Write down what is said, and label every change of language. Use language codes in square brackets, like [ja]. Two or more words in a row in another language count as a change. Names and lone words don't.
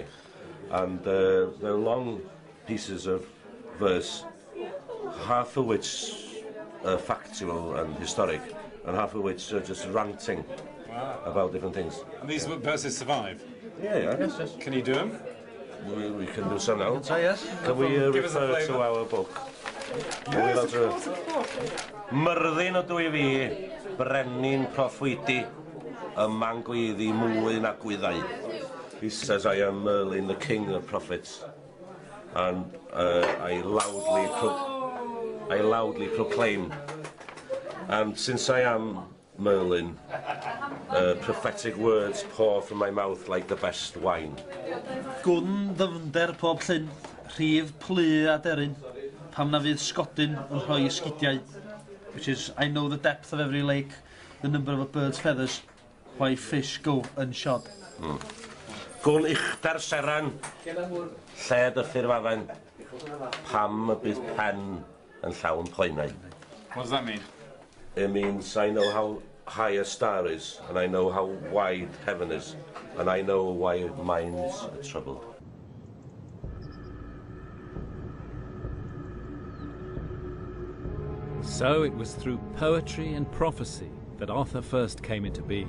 [en] And they're long pieces of verse, half of which are factual and historic, and half of which are just ranting about different things. And these verses survive? Yeah. Yes. Can you do them? We can do some now. Yes. Can we refer to our book? Yes, of course. [cy] Myrddin o dwy fi, brenin proffwydi, yma'n gweiddi mwy na gwyddau. [en] He says, I am Merlin, the king of prophets, and I loudly proclaim. And since I am Merlin, prophetic words pour from my mouth like the best wine. [cy] Gwn ddyfnder pob llyn, rhif plu a deryn, pam na fydd sgodyn yn rhoi sgidiau, [en] which is, I know the depth of every lake, the number of a bird's feathers, why fish go unshod. [cy] Gwn uchder seran, lled y ffurfadden, pam y bydd pen yn llawn poenau. [en] What does that mean? It means I know how high a star is, and I know how wide heaven is, and I know why minds are troubled. So it was through poetry and prophecy that Arthur first came into being.